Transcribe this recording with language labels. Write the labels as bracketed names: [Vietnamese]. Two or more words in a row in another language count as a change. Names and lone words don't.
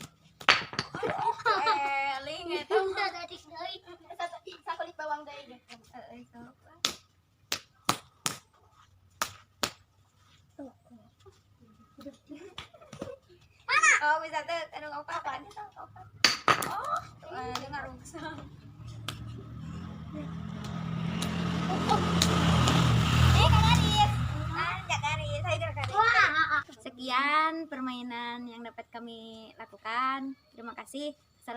[Sundanese] Eling eta Udah tadi deui. Sakulit bawang deui. oh bisa teh anu opat oh ada ngarungsang [Indonesian] Sekian permainan yang dapat kami lakukan. Terima kasih.